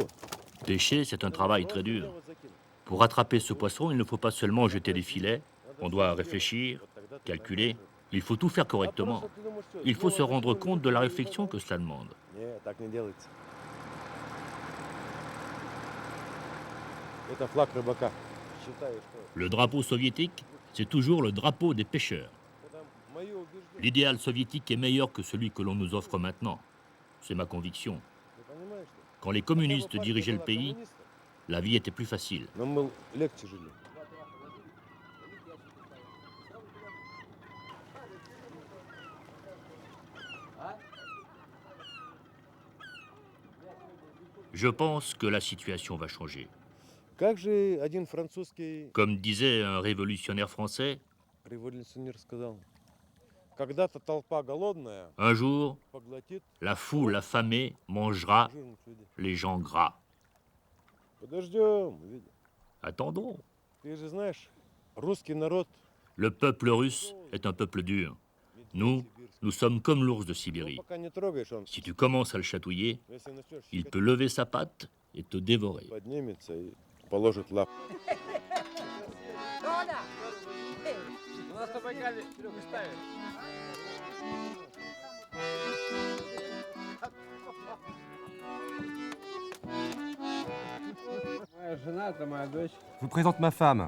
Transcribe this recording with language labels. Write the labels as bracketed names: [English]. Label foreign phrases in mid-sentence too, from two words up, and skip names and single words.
[French] Pêcher, c'est un travail très dur. Pour attraper ce poisson, il ne faut pas seulement jeter des filets, on doit réfléchir, calculer, il faut tout faire correctement. Il faut se rendre compte de la réflexion que cela demande. [Russian] Нет, так не делается. Это флаг рыбака. Считаю, что... [French] Le drapeau soviétique, c'est toujours le drapeau des pêcheurs. L'idéal soviétique est meilleur que celui que l'on nous offre maintenant. C'est ma conviction. Quand les communistes dirigeaient le pays, la vie était plus facile. [Russian] Но мы легче жили. [French] Je pense que la situation va changer. [Russian] Как же один французский [French] Comme disait un révolutionnaire français, [Russian] революционер сказал, когда-то толпа голодная [French] un jour, [Russian] поглотит [French] la foule affamée mangera [Russian] жирных людей. [French] les gens gras. [Russian] Подождем, увидим. [French] Attendons. [Russian] Ты же знаешь, русский народ [French] Le peuple russe est un peuple dur. Nous sommes comme l'ours de Sibérie. [Russian] пока не трогаешь, он [French] Si tu commences à le chatouiller, [Russian] если начнешь [French] il peut lever sa patte et te dévorer. [Russian] поднимется и положит лап. [French] Je vous présente ma femme.